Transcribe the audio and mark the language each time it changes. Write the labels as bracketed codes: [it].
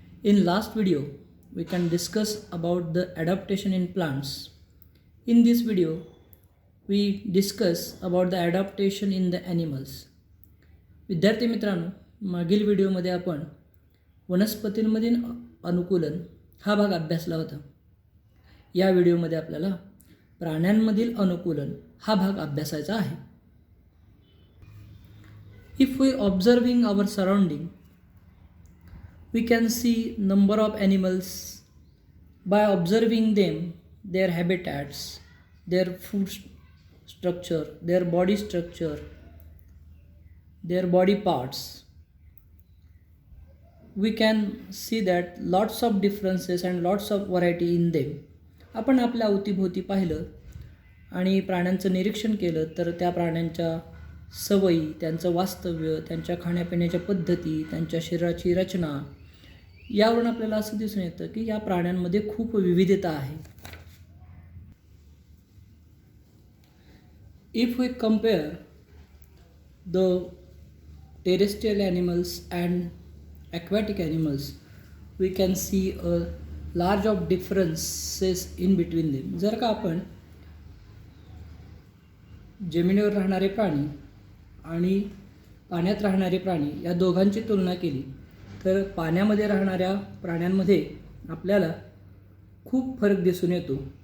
[en] In last video we can discuss about the adaptation in plants. In this video we discuss about the adaptation in the animals. [mr] विद्यार्थी मित्रांनो, मागील व्हिडिओमध्ये आपण वनस्पतींमधील अनुकूलन हा भाग अभ्यासला होता. या व्हिडिओमध्ये आपल्याला प्राण्यांमधील अनुकूलन हा भाग अभ्यासायचा आहे. [en] If we observing our surrounding, we can see number of animals. By observing them, their habitats, their food structure, their body structure, their body parts, we can see that lots of differences and lots of variety in them. [mr] आपण आपल्या अवतीभोवती पाहिलं आणि प्राण्यांचं निरीक्षण केलं तर त्या प्राण्यांच्या सवयी, त्यांचं वास्तव्य, त्यांच्या खाण्यापिण्याच्या पद्धती, त्यांच्या शरीराची रचना यावरून आपल्याला असं दिसून येतं की या प्राण्यांमध्ये खूप विविधता आहे. [en] If we compare the terrestrial animals and aquatic animals, we can see a large of differences in between them. [mr] जर का आपण जमिनीवर राहणारे प्राणी आणि पाण्यात राहणारे प्राणी या दोघांची तुलना केली तर पाण्यामध्ये राहणाऱ्या प्राण्यांमध्ये आपल्याला खूप फरक दिसून येतो.